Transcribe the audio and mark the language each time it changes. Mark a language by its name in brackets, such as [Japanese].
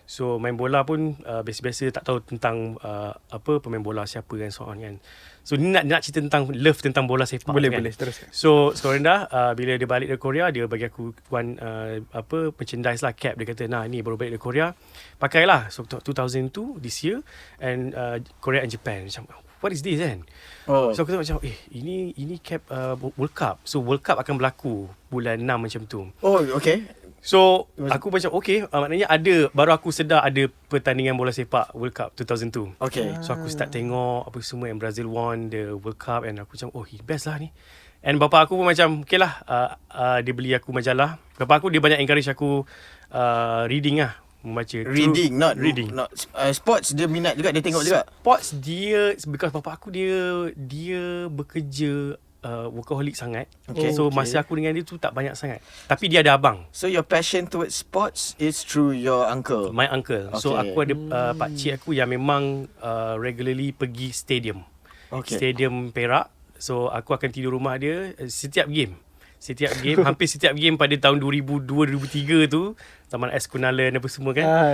[Malay] So main bola pun biasa-biasa, tak tahu tentang pemain bola siapa kan, so on kan. So ni nak cerita tentang love tentang bola sepak. Boleh, kan? boleh. Teruskan. So sekolah rendah, bila dia balik dari Korea, dia bagi aku one merchandise lah, cap. Dia kata, nah ni baru balik dari Korea, pakailah. [English] So 2002 this year, and Korea and Japan. Macam, what is this kan? Oh. [Malay] So aku tengok macam, ini cap World Cup. So World Cup akan berlaku bulan 6 macam tu. Oh, okay. So aku macam okay, maknanya baru aku sedar ada pertandingan bola sepak World Cup 2002. Okay. So aku start tengok apa semua yang Brazil [English] won the World Cup, [Malay] and aku macam best lah ni. And bapa aku pun macam okay lah, dia beli aku majalah. Bapa aku dia banyak encourage aku reading lah, membaca. [English] Reading, not reading. [Malay] Not sports dia minat juga, dia tengok juga. Sports dia, because bapa aku dia bekerja workaholic sangat. Okay. So masa aku dengan dia tu tak banyak sangat. Tapi dia ada abang, [English] So your passion towards sports is through your uncle. my uncle. So Okay. [Malay] aku ada pakcik aku yang memang regularly pergi stadium. Okay. Stadium Perak. So aku akan tidur rumah dia setiap game. Hampir setiap game pada tahun 2002-2003 tu, Taman S Kunalan apa semua kan.